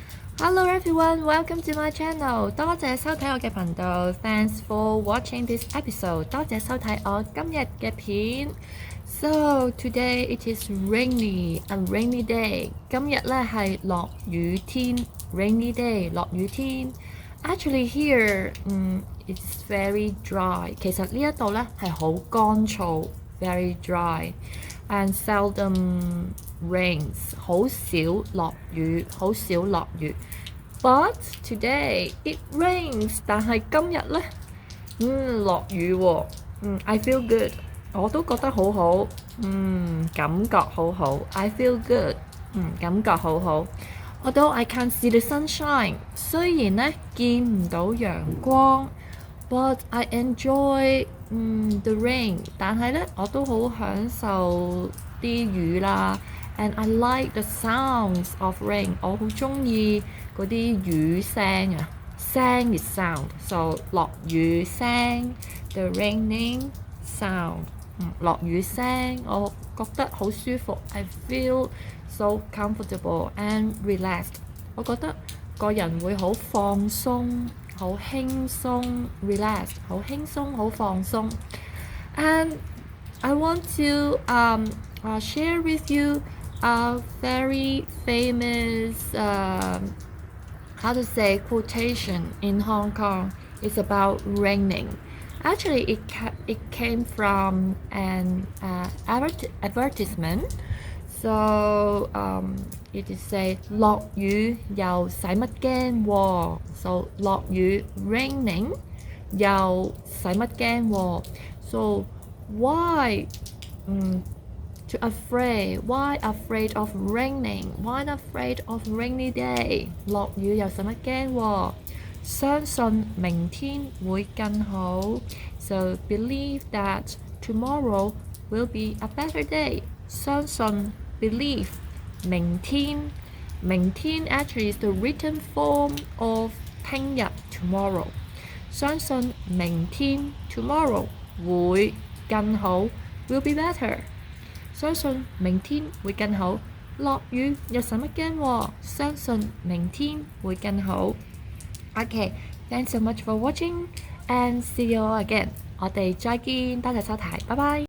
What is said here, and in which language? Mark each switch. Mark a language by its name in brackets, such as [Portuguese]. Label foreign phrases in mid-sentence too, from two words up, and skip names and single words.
[English] Hello everyone, welcome to my channel。 [Cantonese] 多謝收睇我嘅頻道。 [English] Thanks for watching this episode。 [Cantonese] 多謝收睇我今日嘅片。 [English] So today it is a rainy day。 [Cantonese] 今日咧係落雨天 [English] ，rainy day [Cantonese] 落雨天。 [English] Actually here，it's very dry。 [Cantonese] 其實呢一度咧係好乾燥 ， [English] very dry and seldom rains。 [Cantonese] 好少落雨，好少落雨。 [English] But today it rains。 [Cantonese] 但係今日咧，落雨喎。 [English] I feel good。 [Cantonese] 我都覺得好好。感覺好好。 [English] I feel good。 [Cantonese] 感覺好好。 [English] Although I can't see the sunshine， [Cantonese] 雖然咧見唔到陽光 ， [English] but I enjoy the rain。 [Cantonese] 但係咧我都好享受啲雨啦。 [English] And I like the sounds of rain。 [Cantonese] 我好中意嗰啲雨聲啊，聲嘅 [English] sound。So [Cantonese] 落雨聲 ， [English] the raining sound。 [Cantonese] 落雨聲，我覺得好舒服。 [English] I feel so comfortable and relaxed。 [Cantonese] 我覺得個人會好放鬆，好輕鬆 [English] relaxed， [Cantonese] 好輕鬆，好放鬆。 [English] And I want to share with you a very famous how to say quotation in Hong Kong. It's about raining. Actually, it came from an advertisement. So it is say [Cantonese] 落雨又使乜驚喎 [English] So 落雨 raining [Cantonese] 又使乜驚喎 [English] So why why afraid of raining? Why afraid of rainy day? [Cantonese] 落雨又使乜驚喎？相信明天會更好。 [English] So believe that tomorrow will be a better day. 相信 believe 明天 actually is the written form of 聽日 tomorrow。 [Cantonese] 相信明天 tomorrow 會更好 [English] will be better。 [Cantonese] 相信明天會更好，落雨又使乜驚喎？相信明天會更好。 [English] Okay, thanks so much for watching and see you all again。 [Cantonese] 我哋再見，多謝收睇，拜拜。